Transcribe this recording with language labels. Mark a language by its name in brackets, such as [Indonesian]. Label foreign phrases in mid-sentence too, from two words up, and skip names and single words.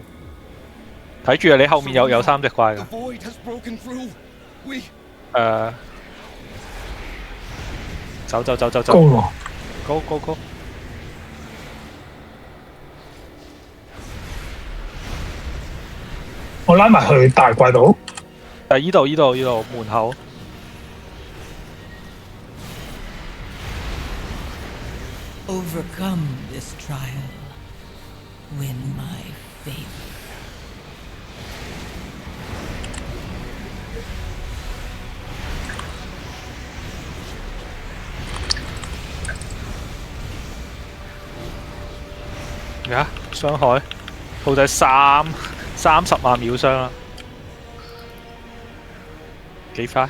[Cantonese] 睇住啊！你後面有3隻怪㗎。走！高喎，高！我拉埋去大怪度。依度門口。 [English] Overcome this trial. Win my favor. [Cantonese] 傷害，兔仔30萬秒傷啦，幾快？